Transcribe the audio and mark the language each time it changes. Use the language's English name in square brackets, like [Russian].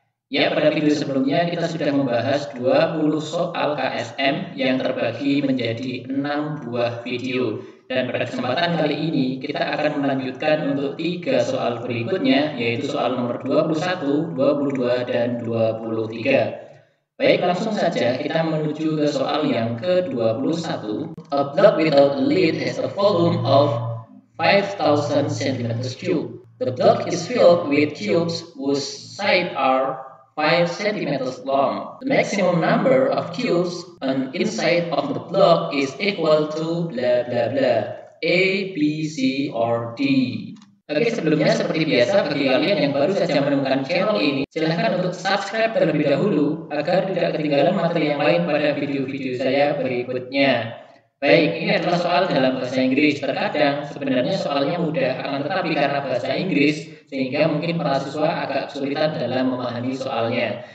[Indonesian] Ya, pada video sebelumnya kita sudah membahas 20 soal KSM yang terbagi menjadi 6 buah video. Dan pada kesempatan kali ini kita akan melanjutkan untuk 3 soal berikutnya, yaitu soal nomor 21, 22, dan 23. Baik, langsung saja kita menuju ke soal yang ke-21. [English] A block without a lid has a volume of 5,000 cm3. The block is filled with cubes whose sides are 5 cm long. The maximum number of cubes on inside of the block is equal to blah blah blah. A, B, C, or D. [Indonesian] Oke, sebelumnya seperti biasa bagi kalian yang baru saja menemukan channel ini, silahkan untuk subscribe terlebih dahulu agar tidak ketinggalan materi yang lain pada video-video saya berikutnya. Baik, ini adalah soal dalam bahasa Inggris. Terkadang sebenarnya soalnya mudah, akan tetapi karena bahasa Inggris sehingga mungkin para siswa agak kesulitan dalam memahami soalnya.